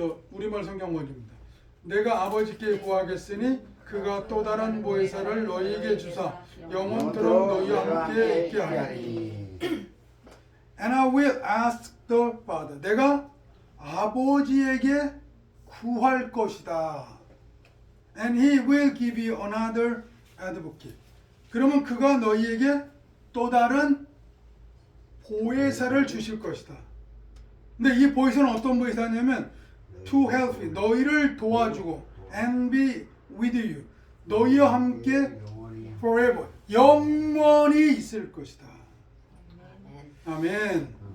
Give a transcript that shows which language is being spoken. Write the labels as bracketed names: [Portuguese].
[Korean] 우리말 성경 원입니다. 내가 아버지께 구하겠으니 그가 또 다른 보혜사를 너희에게 주사 영원토록 너희와 함께 있게 하리니 [English] And I will ask the Father. [Korean] 내가 아버지에게 구할 것이다. [English] And he will give you another advocate. [Korean] 그러면 그가 너희에게 또 다른 보혜사를 주실 것이다. 근데 이 보혜사는 어떤 보혜사냐면 [English] to help you. [Korean] 너희를 도와주고 [English] and be with you. [Korean] 너희와 함께 forever. 영원히 있을 것이다. 아멘.